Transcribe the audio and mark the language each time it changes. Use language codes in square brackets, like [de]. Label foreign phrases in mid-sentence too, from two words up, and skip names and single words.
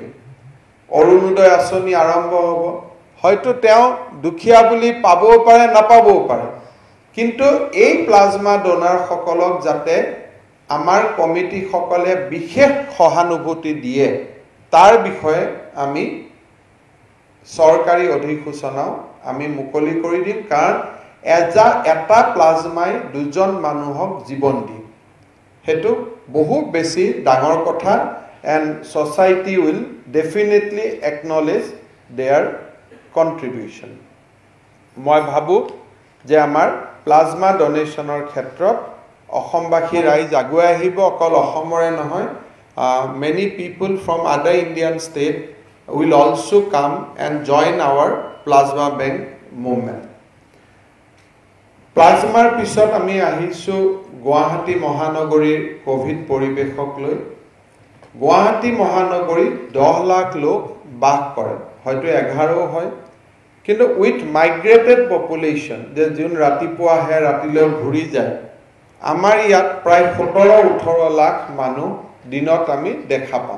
[as] অৰুণোদয় আঁচনি আৰম্ভ হ'ব, হয়তো তেওঁ দুখীয়া বুলি পাবও পাৰে নাপাবও পাৰে, কিন্তু এই প্লাজমা ডোনাৰসকলক যাতে আমাৰ কমিটিসকলে বিশেষ সহানুভূতি দিয়ে তাৰ বিষয়ে আমি চৰকাৰী অধিসূচনাও আমি মুকলি কৰি দিম, কাৰণ এটা প্লাজমাই 2জন মানুহক জীৱন দিয়ে, সেইটো বহুত বেছি ডাঙৰ কথা। [en] and society will definitely acknowledge their contribution. [as] মই ভাবোঁ যে আমাৰ প্লাজমা ডোনেশ্যনৰ ক্ষেত্ৰত অসমবাসী ৰাইজ আগুৱাই আহিব। অকল অসমৰে নহয়, [en] many people from other Indian state will also come and join our plasma bank movement. [as] প্লাজমাৰ পিছত আমি আহিছোঁ গুৱাহাটী মহানগৰীৰ কোভিড পৰিৱেশক লৈ। গুৱাহাটী মহানগৰীত 10 লাখ লোক বাস কৰে, হয়তো 11ও হয়, কিন্তু [en] with migrated population, [as] যে যোন ৰাতিপুৱা আহে ৰাতিলৈ ঘূৰি যায়, আমাৰ ইয়াত প্ৰায় 17-18 লাখ মানুহ দিনত আমি দেখা পাওঁ।